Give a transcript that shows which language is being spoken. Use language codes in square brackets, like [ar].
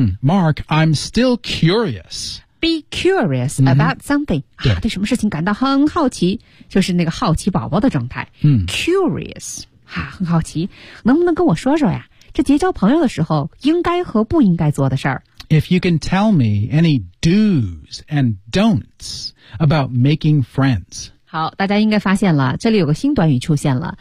[en] Mark, I'm still curious. Be curious about something. [zh] 对什么事情感到很好奇就是那个好奇宝宝的状态。 Curious. 很好奇。能不能跟我说说呀是结交朋友的时候应该和不应该做的事儿。 [en] If you can tell me any do's and don'ts about making friends. [zh] 好大家应该发现了这里有个新短语出现了。